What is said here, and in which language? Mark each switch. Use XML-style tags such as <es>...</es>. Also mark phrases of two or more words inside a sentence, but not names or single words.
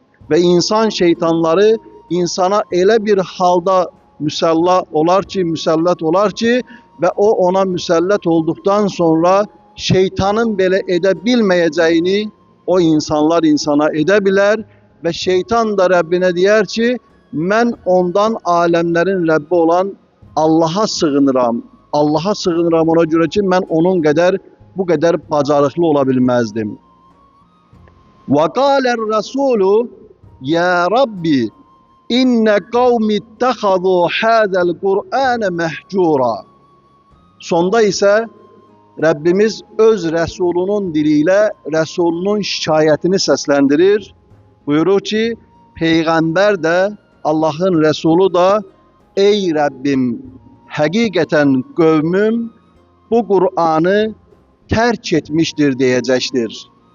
<tr>Ve insan şeytanları insana elə bir halda müsellat olar ki ve o ona müsellat olduktan sonra şeytanın belə edebilmeyeceğini o insanlar insana edebilir ve şeytan da Rabbine diyer ki, ben ondan alemlerin Rabbi olan Allah'a sığınıram. Allah'a sığınıram ona göre ki, ben onun kadar bu kadar bacarıklı olabilmezdim.</tr> <ar>وَقَالَ الرَّسُولُ يَا رَبِّ اِنَّ قَوْمِ اتَّخَذُوا هَذَا الْقُرْآنَ مَهْجُورًا.</ar> <tr>Sonda ise Rabbimiz öz Resulünün diliyle Resulünün şikayetini seslendirir. Buyurur ki, Peygamber de Allah'ın Resulü da, ey Rabbim, hakikaten kavmim bu Kur'an'ı terk etmiştir diyecektir.</tr>